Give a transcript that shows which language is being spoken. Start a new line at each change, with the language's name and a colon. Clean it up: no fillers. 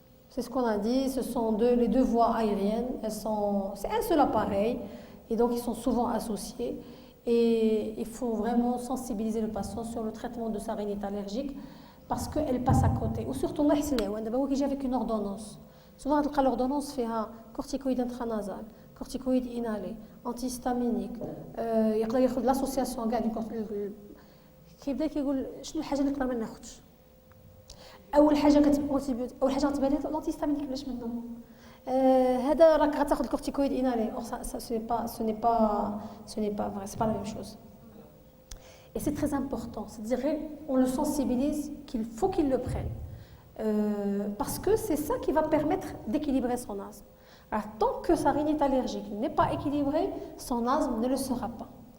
French: C'est ce qu'on a dit, ce sont les deux voies aériennes, c'est un seul appareil et donc ils sont souvent associés et il faut vraiment sensibiliser le patient sur le traitement de sa rhinite allergique parce qu'elle passe à côté. Ou surtout,
Arabic: Allah يسلعوا دابا هو كيجي
French: avec une ordonnance. Souvent, تلقى l'ordonnance فيها corticoïde intranasal, corticoïde inhalé, antihistaminique.
Arabic: يقدر ياخذ l'association كاع كيبدا كيقول شنو الحاجه اللي نقدر ما ناخذش. اول حاجه غتبان لك الانتيستامينيك علاش منه. هذا راك غتاخذ الكورتيكويد انالي.
French: Ce n'est pas vrai, c'est pas la même chose. Et c'est très important, c'est-à-dire on le sensibilise qu'il faut qu'il le prenne. Parce que c'est ça qui va permettre d'équilibrer son asthme. Alors, tant que sa rhinite allergique n'est pas équilibrée, son asthme ne le sera pas.